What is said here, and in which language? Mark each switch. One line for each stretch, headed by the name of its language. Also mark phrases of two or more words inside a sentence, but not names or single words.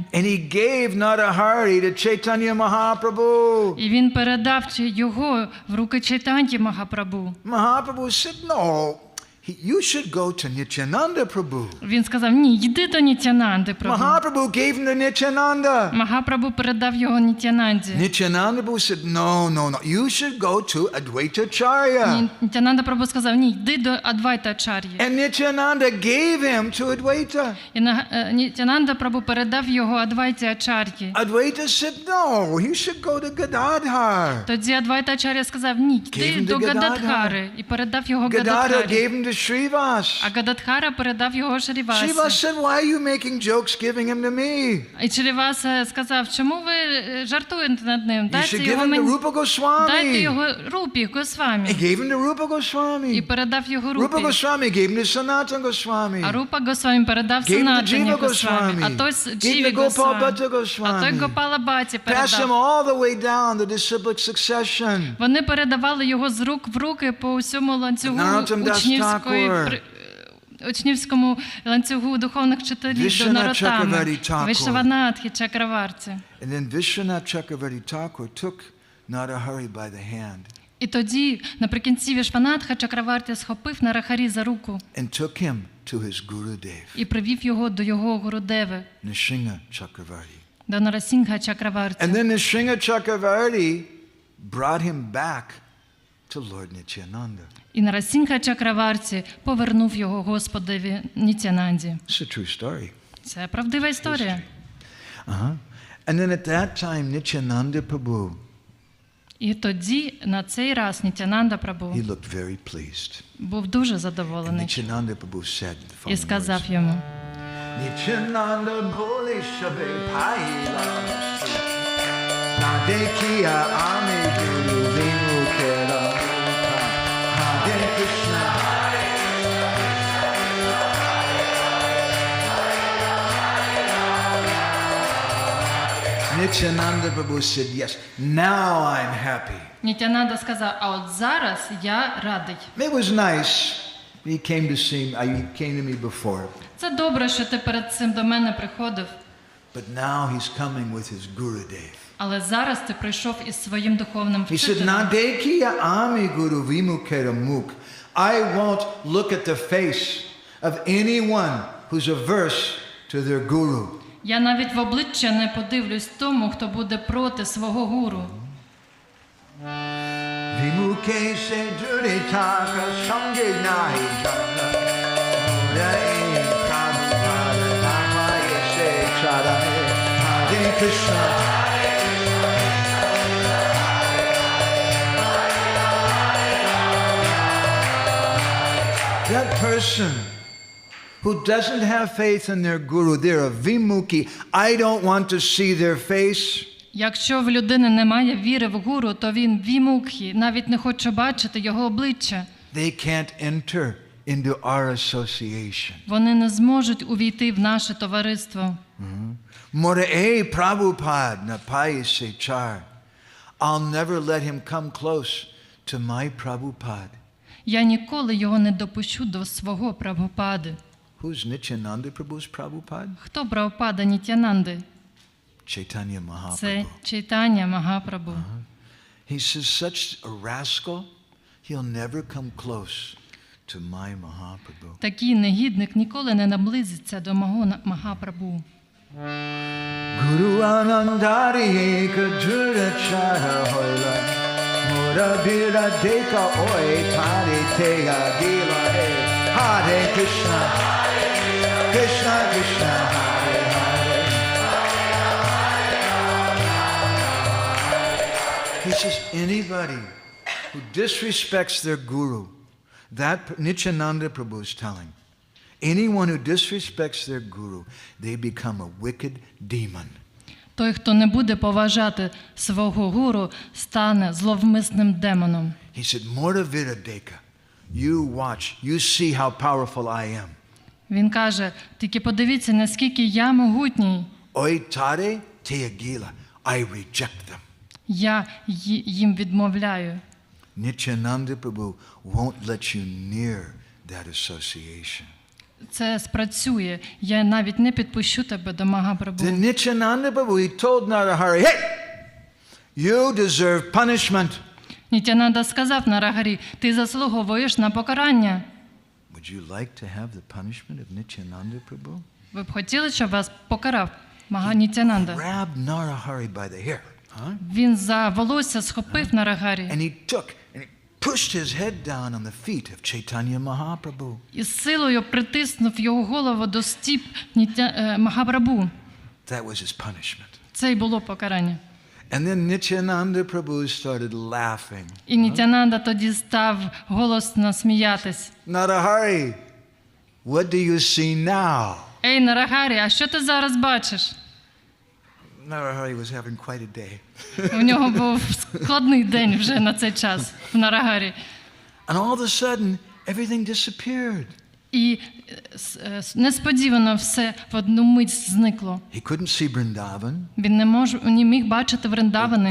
English: And he gave Narahari to Chaitanya Mahaprabhu.
Ukrainian: І він передав його в руки Чайтанті Магапрабху.
English: Mahaprabhu said, no, you should go to Nityananda Prabhu.
Ukrainian: Він сказав: "Ні, йди до Нітянанди Прабху."
English: Mahaprabhu gave him to Nityananda.
Ukrainian: Магапрабху передав його Нітянанді.
English: Nityananda Prabhu said, no, you should go to Advaita Acharya.
Ukrainian: Нітянанда Прабху сказав: "Ні, йди до Адвайта Ачар'ї."
English: And Nityananda gave him to Advaita.
Ukrainian: І Нітянанда Прабху передав його Адвайті Ачар'ї.
English: Advaita said, no, you should go to Gadadhar.
Ukrainian: Тоді Адвайта Ачар'я сказав: "Ні,
English: Gave
Ukrainian: йди
English: him
Ukrainian: до
English: to
Ukrainian: Гададхари." І передав його
English: Gadadhar
Ukrainian: Гададхарі.
English: gave him to Shrivas.
Ukrainian: А Гададхара передав його
English: Shrivas
Ukrainian: Шрівасі.
English: said, why are you making jokes giving him to me?
Ukrainian: І Шріваса сказав: "Чому ви жартуєте над ним?
English: You
Ukrainian: Дайте
English: should give
Ukrainian: його
English: him to
Ukrainian: мені.
English: Rupa
Ukrainian: Дайте
English: Goswami.
Ukrainian: його Рупі
English: He
Ukrainian: Госвамі."
English: gave him to Rupa
Ukrainian: І
English: Goswami.
Ukrainian: передав його
English: Rupa
Ukrainian: Рупі.
English: Goswami gave him to Sanatana Goswami.
Ukrainian: А Рупа Госвамі передав
English: Gave him to
Ukrainian: Санатані
English: Jiva
Ukrainian: Госвамі.
English: Goswami.
Ukrainian: А той
English: Gave him
Ukrainian: Джіві
English: to Gopal
Ukrainian: Госвамі.
English: Bhatta
Ukrainian: А той
English: Goswami.
Ukrainian: Гопала Бхатті
English: Passed him
Ukrainian: передав.
English: all the way down the disciplic succession.
Ukrainian: Вони передавали його з рук в руки по усьому ланцюгу
English: Наротtam Das
Ukrainian: учнівської
English: Thakur.
Ukrainian: учнівському ланцюгу духовних вчителів до Наротами, Вішванатхи Чакраварті.
English: And then Vishwanath Chakravarti Thakur took Narahari by the hand.
Ukrainian: І тоді, наприкінці, Вішванатха Чакраварті схопив Нарахарі за руку
English: And took him to his Gurudev,
Ukrainian: і привів його до його Гурудеви,
English: Nrsimha Chakravarti.
Ukrainian: до Нарасінгха Чакраварті.
English: And then Nrsimha Chakravarti brought him back to Lord Nityananda.
Ukrainian: І Нарасінгха Чакраварті повернув його Господеві Нітянанді.
English: It's a true story.
Ukrainian: Це правдива історія.
English: And then at that time, Nityananda Prabhu,
Ukrainian: І тоді, на цей раз, Нітянанда Прабу
English: he looked very pleased.
Ukrainian: був дуже
English: And
Ukrainian: задоволений
English: Nityananda Prabhu said the
Ukrainian: і
English: following
Ukrainian: сказав
English: words.
Ukrainian: йому:
Bangla: নিত্যানন্দ বলে সবে পাইলা না দেখিয়া আমি গুরু বিমুখের হরে কৃষ্ণ
English: Nityananda Prabhu said, yes, now I'm happy.
Ukrainian: Нітянанда сказав: а от зараз я радий.
English: It was nice. He came to me before.
Ukrainian: Це добре, що ти перед цим до мене приходив,
English: But now he's coming with his Gurudev.
Ukrainian: але зараз ти прийшов із своїм духовним
English: He said,
Ukrainian: вчителем.
Bangla: না দেখিয়া আমি গুরু বিমুখের মুখ.
English: I won't look at the face of anyone who's averse to their guru.
Ukrainian: Я навіть в обличчя не подивлюсь тому, хто буде проти свого гуру.
Bangla: বিমুখে সে দূরিতক সঙ্গে নাহি জানা. মোদাই প্রভুপাদ নামায়ে সে ছারাহে. Hare Krishna.
English: That person who doesn't have faith in their guru, they're a vimuki. I don't want to see their face.
Ukrainian: Якщо в людини немає віри в гуру, то він вімукхі, навіть не хоче бачити його обличчя.
English: They can't enter into our association.
Ukrainian: Вони не зможуть увійти в наше товариство.
Bangla: মোরায়ে প্রভুপাদ না পায়ে সে ছার.
English: I'll never let him come close to my Prabhupada.
Ukrainian: Я ніколи його не допущу до свого Прабхупади.
English: Who's Nityananda Prabhu's Prabhupada?
Ukrainian: Хто Прабхупада Нітянанди?
English: Chaitanya
Ukrainian: Це
English: Mahaprabhu.
Ukrainian: Чайтання Магапрабу.
English: He says, such a rascal, he'll never come close to my Mahaprabhu.
Ukrainian: Такий негідник ніколи не наблизиться до мого Магапрабу.
Bangla: গুরু আনন্দারি একদূর ছাড়া হইল মোর বীর দেখ ওই তারি তেয়া গিলা হে হরে কৃষ্ণ কৃষ্ণ কৃষ্ণ হরে হরে.
English: He says anybody who disrespects their guru, that Nityananda Prabhu is telling, anyone who disrespects their guru, they become a wicked demon.
Ukrainian: Той, хто не буде поважати свого гуру, стане зловмисним демоном.
English: He said,
Bangla: মোর বীরদেখ,
English: you watch, you see how powerful I am.
Ukrainian: Він каже: тільки подивіться, наскільки я могутній.
Bangla: ওই তারে তেয়াগিলা,
English: I reject them.
Ukrainian: Я їм відмовляю.
English: Nityananda Prabhu won't let you near that association.
Ukrainian: Це спрацює. Я навіть не підпущу тебе до Магапрабу.
English: Then Nityananda Prabhu, he told Narahari, hey, you deserve punishment.
Ukrainian: Нітянанда сказав Нарагарі: ти заслуговуєш на покарання.
English: Would you like to have the punishment of Nityananda Prabhu?
Ukrainian: Ви б хотіли, щоб вас покарав Нітянанда?
English: Grabbed Narahari by the hair.
Ukrainian: Він за волосся схопив Нарагарі
English: And he pushed his head down on the feet of Chaitanya Mahaprabhu.
Ukrainian: і з силою притиснув його голову до стіп Магапрабу.
English: That was his punishment.
Ukrainian: Це й було покарання.
English: And then Nityananda Prabhu started laughing.
Ukrainian: І Нітянанда тоді став голосно сміятись.
English: Narahari, what do you see now?
Ukrainian: Ей, Нарагарі, а що ти зараз бачиш?
English: Narahari was having quite a day.
Ukrainian: У нього був складний день вже на цей час в Нарагарі.
English: And all of a sudden, everything disappeared.
Ukrainian: І несподівано все в одну мить зникло.
English: He couldn't see Vrindavan.
Ukrainian: Він не міг бачити Вриндавани.